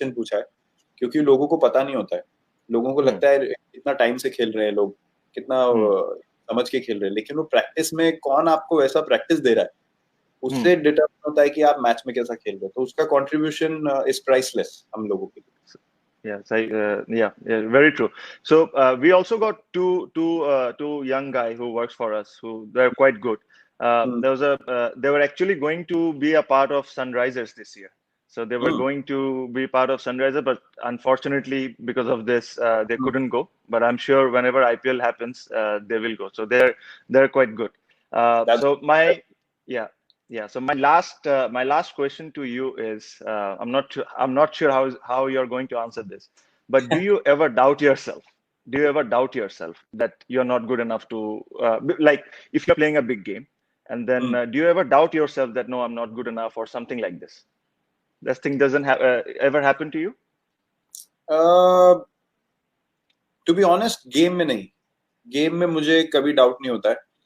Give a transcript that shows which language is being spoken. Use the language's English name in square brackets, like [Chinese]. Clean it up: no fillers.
[Hindi] Question पूछा है, क्योंकि लोगों को पता नहीं होता है। लोगों को लगता है कितना टाइम से खेल रहे हैं लोग, कितना समझ के खेल रहे हैं, लेकिन वो प्रैक्टिस में कौन आपको वैसा प्रैक्टिस दे रहा है, उससे डिटरमाइन होता है कि आप मैच में कैसा खेल रहे हो। तो उसका कंट्रीब्यूशन [English] is priceless [Hindi] हम लोगों के लिए। [English] Yeah, very true. So we also got two young guy who works for us who they're quite good. They were actually going to be a part of Sunrisers this year. So they were going to be part of Sunrisers, but unfortunately because of this, they couldn't go. But I'm sure whenever IPL happens, they will go. So they're quite good. So so my last question to you is, I'm not sure how you're going to answer this, but do you ever doubt yourself? Do you ever doubt yourself that you're not good enough to like if you're playing a big game, and then do you ever doubt yourself that no, I'm not good enough or something like this? This thing doesn't ever happen to you? To be honest, [Hindi] game में नहीं, game में मुझे कभी doubt नहीं होता है.